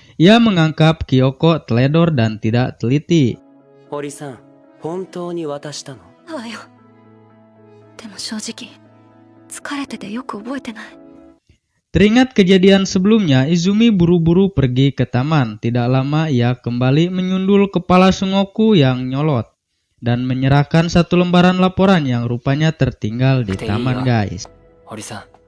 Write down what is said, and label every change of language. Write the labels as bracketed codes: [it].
[id] Ia menganggap Kyoko teledor dan tidak teliti. [ja] 堀さん、本当に渡したの？わよ。でも正直疲れててよく覚えてない。 [id] Teringat kejadian sebelumnya, Izumi buru-buru pergi ke taman. Tidak lama ia kembali menyundul kepala Sungoku yang nyolot dan menyerahkan satu lembaran laporan yang rupanya tertinggal di taman, guys. [ja] 堀さん。